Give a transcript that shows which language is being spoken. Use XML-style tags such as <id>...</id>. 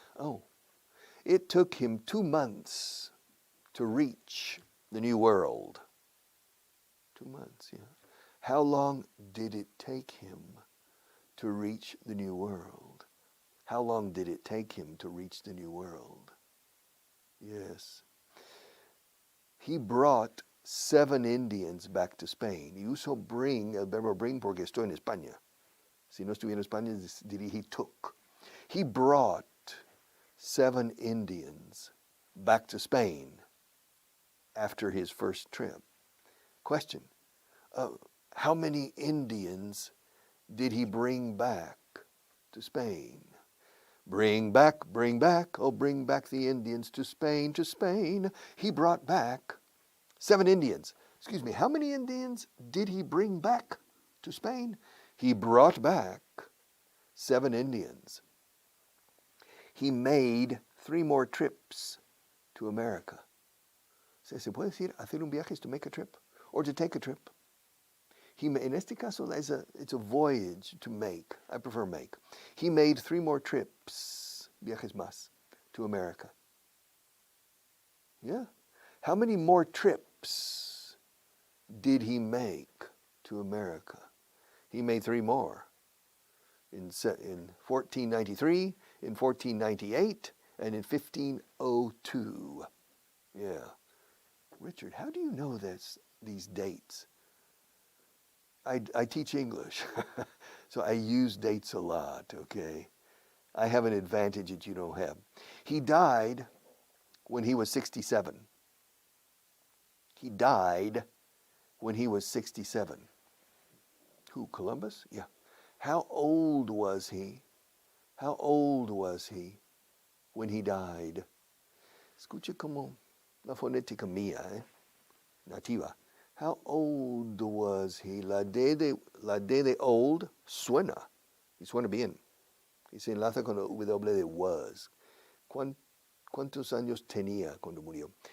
<en>Oh, it took him 2 months to reach the New World. 2 months, yeah. How long did it take him to reach the New World? How long did it take him to reach the New World? Yes. He brought 7 Indians back to Spain.</en> <es>Y uso bring, el verbo bring, porque estoy en España. Si no estuviera en España, diría</es> <en>he took. He brought 7 Indians back to Spain after his first trip. Question, how many Indians did he bring back to Spain? Bring back, oh bring back the Indians to Spain, to Spain. He brought back 7 Indians. Excuse me, how many Indians did he bring back to Spain? He brought back 7 Indians. He made 3 more trips to America.</en> <es>¿Se puede decir hacer un viaje</es> <en>is to make a trip? Or to take a trip?</en> <es>En este caso,</es> <en>it's a voyage to make. I prefer make. He made 3 more trips,</en> <es>viajes más,</es> <en>to America. Yeah. How many more trips did he make to America? He made 3 more. In 1493, in 1498, and in 1502. Yeah. Richard, how do you know these dates? I teach English, so I use dates a lot, okay? I have an advantage that you don't have. He died when he was 67. He died when he was 67. Who, Columbus? Yeah. How old was he? How old was he when he died?</en> <es>Escuche como la fonética mía, nativa.</es> <en>How old was he?</en> <es>La D de old suena. Y suena bien. Y se enlaza con el W de was. ¿Cuántos años tenía cuando murió?</es>